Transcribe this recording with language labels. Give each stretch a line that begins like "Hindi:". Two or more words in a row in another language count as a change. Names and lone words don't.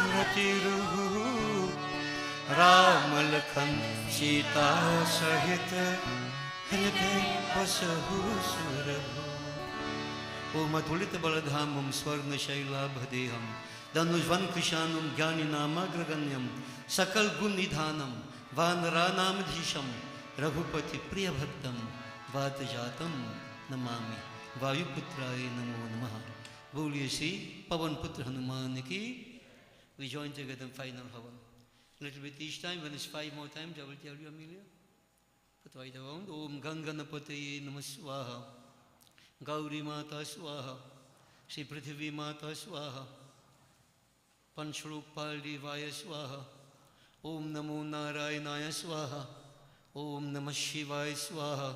Hindi: तिरु राम लखन सीता सहित हृदय बसहु सुरभु।
Sanskrit: ओम अतुलित बलधामं स्वर्ण शैलाभदेहं धनुष्वन् कृशानं ज्ञानिनामग्रगण्यं सकल गुण निधानं वानरानामधीशं रघुपति प्रियभक्तं वातजातं नमामि। वायुपुत्राय नमो नमः।
Hindi: बोलिए श्री पवन पुत्र हनुमान की।
English: We join together in final havan. Little bit each time. When it's 5 more times, I will tell you, Amelia. Put right around.
Sanskrit: ॐ गणपतये नमः स्वाहा. गौरी माता स्वाहा. श्री पृथ्वी माता स्वाहा। पञ्चलोकपाल देवाय स्वाहा. ॐ नमो नारायणाय स्वाहा. ॐ नमः शिवाय स्वाहा.